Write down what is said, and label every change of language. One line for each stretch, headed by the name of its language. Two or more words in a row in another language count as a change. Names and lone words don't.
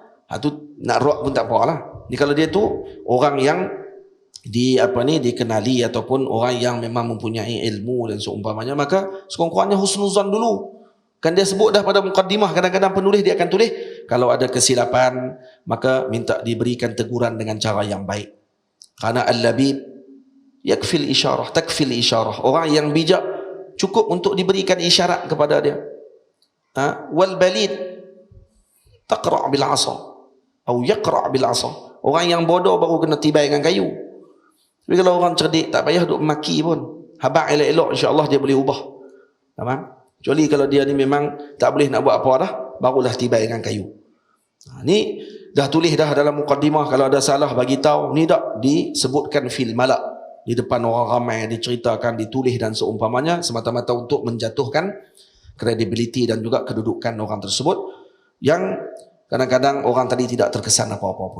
Malay: Tu nak rock pun tak apa lah. Ni kalau dia tu orang yang dikenali ataupun orang yang memang mempunyai ilmu dan seumpamanya, maka sekurang-kurangnya husnuzan dulu. Kan dia sebut dah pada mukaddimah, kadang-kadang penulis dia akan tulis kalau ada kesilapan maka minta diberikan teguran dengan cara yang baik.
Arabic: Kerana اللبيب يكفي الإشارة، تكفي الإشارة.
Malay: Orang yang bijak cukup untuk diberikan isyarat kepada dia.
Arabic: والبليد تقرع بالعصا atau يقرع بالعصا.
Malay: Orang yang bodoh baru kena tibai dengan kayu. Tapi kalau orang cerdik tak payah duk maki pun. Habaq elok-elok, insya-Allah dia boleh ubah. Faham? Kecuali kalau dia ni memang tak boleh nak buat apa dah, barulah tibai dengan kayu. Ni dah tulis dah dalam mukaddimah, kalau ada salah bagi tahu, ni dak disebutkan
Arabic: في الملأ,
Malay: di depan orang ramai, diceritakan, ditulis dan seumpamanya, semata-mata untuk menjatuhkan kredibiliti dan juga kedudukan orang tersebut yang kadang-kadang orang tadi tidak terkesan apa-apa pun.